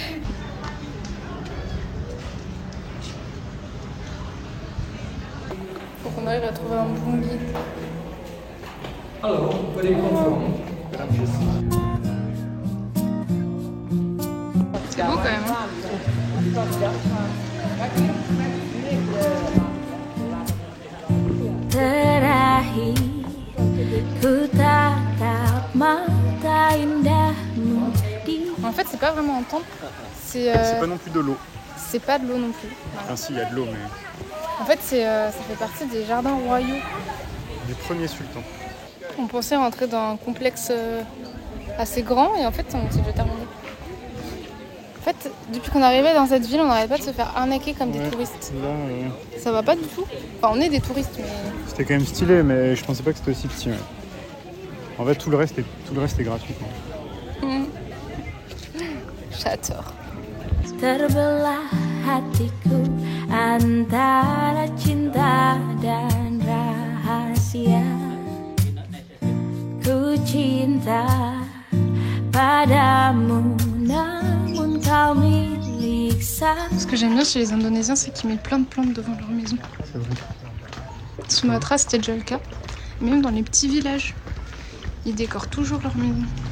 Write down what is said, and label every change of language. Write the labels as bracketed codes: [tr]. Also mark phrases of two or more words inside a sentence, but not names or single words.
[fr] Faut qu'on arrive à trouver un bon guide. C'est beau quand même. Hein. [id] Terakhir ku tatap mata indahmu di. [fr] En fait, c'est pas vraiment un temple. C'est pas non plus de l'eau. c'est pas de l'eau non plus. Enfin si, il y a de l'eau, mais En fait, ça fait partie des jardins royaux. des premiers sultans. On pensait rentrer dans un complexe assez grand et en fait, on s'est déjà terminé. En fait, depuis qu'on arrivait dans cette ville, on n'arrête pas de se faire arnaquer comme des touristes. Là, Ça va pas du tout. Enfin, on est des touristes, mais... c'était quand même stylé, mais je pensais pas que c'était aussi petit. Ouais. En fait, tout le reste est gratuit. Quoi. J'adore. [id] Terbelah hatiku antara cinta dan rahasia. Ku cinta padamu namun kau milik saya. [fr] Ce que j'aime bien chez les Indonésiens, c'est qu'ils mettent plein de plantes devant leur maison. C'est vrai. Sumatra, c'était déjà le cas. Même dans les petits villages, ils décorent toujours leur maison.